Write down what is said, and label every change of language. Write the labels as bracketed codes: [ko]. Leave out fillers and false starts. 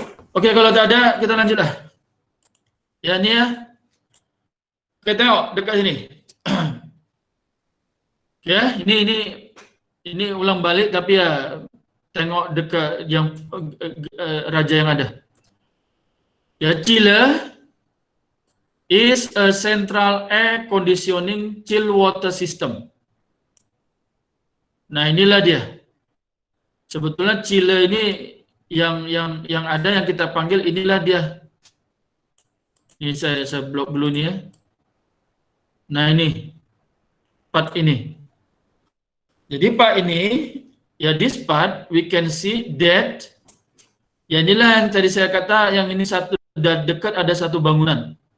[ms] Oke, kalau tak ada kita lanjutlah. Ya ini ya. Oke, tengok dekat sini. Ya, ini ulang balik tapi ya tengok dekat yang raja yang ada. [en] Ya, chiller is a central air conditioning chill water system. [ms] Nah, inilah dia. Sebetulnya chiller ini yang ada yang kita panggil inilah dia. Ini saya blok dulu nih ya. Nah, ini part ini. Jadi part ini ya, [en] this part we can see that [ms] ya inilah yang tadi saya kata yang ini satu dekat ada satu bangunan.